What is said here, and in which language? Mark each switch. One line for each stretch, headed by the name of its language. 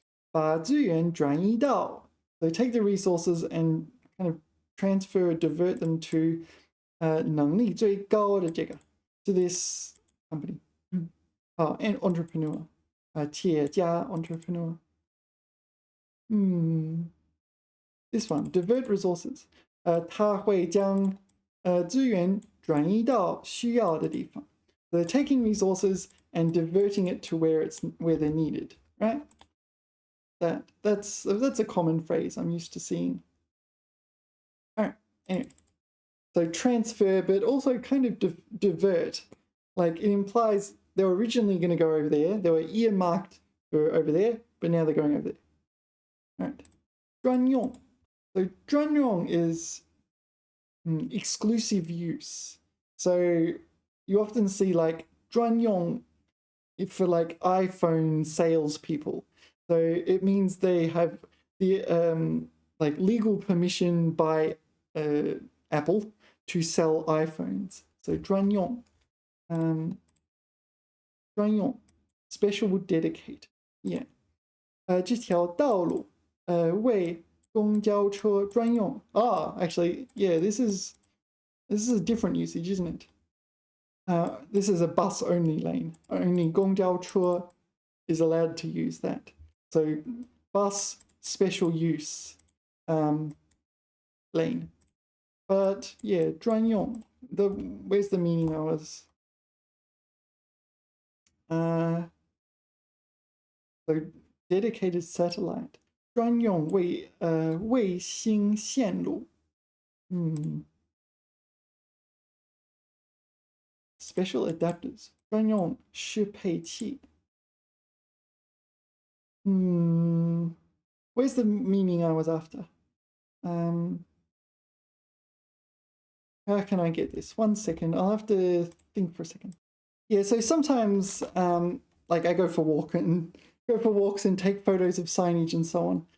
Chinese: 把资源转移到.
English: So take the resources and kind of transfer, divert them to
Chinese: 能力最高的这个,
English: to this company. And entrepreneur. 企业家 entrepreneur. This one, divert resources.
Chinese: 他会将资源转移到需要的地方.
English: So they're taking resources and diverting it to where they're needed, right? That's a common phrase I'm used to seeing. All right, anyway. So transfer, but also kind of divert. Like it implies they were originally going to go over there. They were earmarked for over there, but now they're going over there. All right. 专用. So 专用 is exclusive use. So you often see like 专用for like iPhone salespeople. So it means they have the like legal permission by Apple to sell iPhones. So 专用. 专用, special dedicate. Yeah.
Chinese: 这条道路为公交车专用.
English: Actually, yeah, this is a different usage, isn't it? This is a bus only lane. Only 公交车 is allowed to use that. So bus special use lane. But yeah, 专用.Where's the meaning I was? So dedicated satellite.
Chinese: 专用卫星线路。
English: Special adapters
Chinese: 专用适配器。
English: Where's the meaning I was after? How can I get this? 1 second. I'll have to think for a second. Yeah, so sometimes like I go for walks and take photos of signage and so on.